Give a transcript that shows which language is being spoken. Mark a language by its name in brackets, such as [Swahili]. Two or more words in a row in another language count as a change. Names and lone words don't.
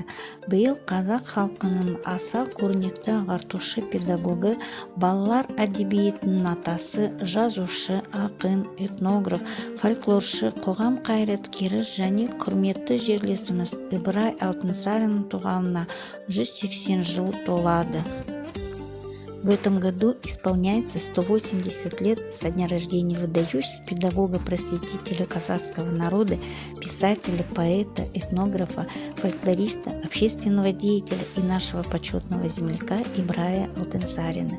[Kazakh] Биыл қазақ халқының аса көрнекті ағартушы педагогі, балалар әдебиетінің атасы, жазушы, ақын, этнограф, фольклоршы, қоғам қайраткері және құрметті жерлесіміз Ибрай Алтынсариннің туғанына 180 жыл толады. [Russian] В этом году исполняется 180 лет со дня рождения выдающегося педагога-просветителя казахского народа, писателя, поэта, этнографа, фольклориста, общественного деятеля и нашего почетного земляка Ибрая Алтынсарина.